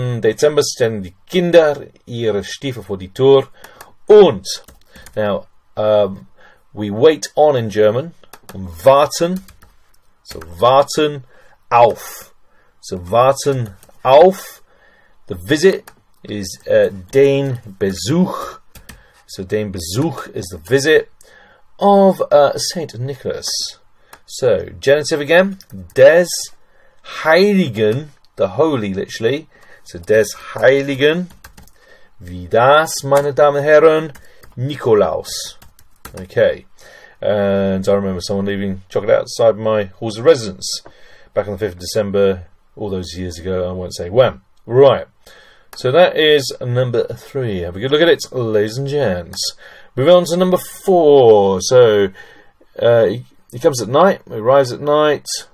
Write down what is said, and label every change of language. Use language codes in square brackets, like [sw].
[de] Dezember stellen die Kinder ihre Stiefel vor die Tür. [en] Und, now, we wait on in German. [de] Warten. So, warten auf. [en] So, [de] warten auf. [en] The visit is [de] den Besuch. [en] So, [de] den Besuch [en] is the visit of Saint Nicholas. So, genitive again. [de] Des Heiligen. [en] The holy, literally. So, [de] des Heiligen. Wie das, meine Damen und Herren, Nikolaus. [en] Okay. And I remember someone leaving chocolate outside my halls of residence back on the 5th of December, all those years ago. I won't say when. Right. So that is number 3. Have a good look at it, ladies and gents. Moving on to number 4. So, he comes at night, he arrives at night.